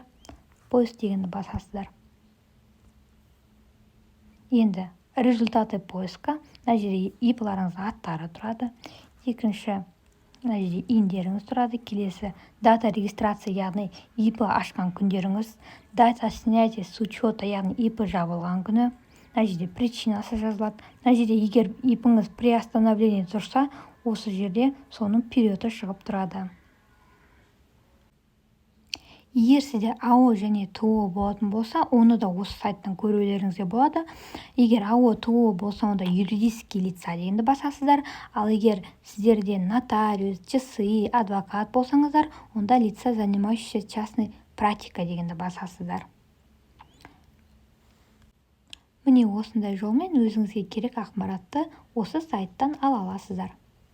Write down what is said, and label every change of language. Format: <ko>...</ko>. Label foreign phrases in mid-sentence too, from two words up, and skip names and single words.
<kk>Поиск дегенді басасыздар. Енді</kk> <ru>результаты поиска,</ru> <kk>мына жерде ИП-ларыңыздың аттары тұрады. Екінші, мына жерде индеріңіз тұрады. Келесі</kk> <ru>дата регистрация,</ru> <kk>яғни ИП ашқан күндеріңіз.</kk> <ru>Дата снятия с учета,</ru> <kk>яғни ИП жабылған күні. Мына жерде причинасы жазылады. Мына жерде егер ИП-іңіз приостановление тұрса, осы жерде соның периоды шығып тұрады. Егер сізде АО және ТО болатын болса, оны да осы сайттан көрулеріңізге болады. Егер АО, ТО болса, онда</kk> <ru>юридические лица</ru> <kk>дегенді басасыздар. Ал егер сіздерде нотариус, ЧСИ, адвокат болсаңыздар, онда</kk> <ru>лица, занимающиеся частной практикой</ru> <kk>дегенді басасыздар. Міне осындай жолмен өзіңізге керек ақпаратты осы сайттан ала аласыздар.</kk>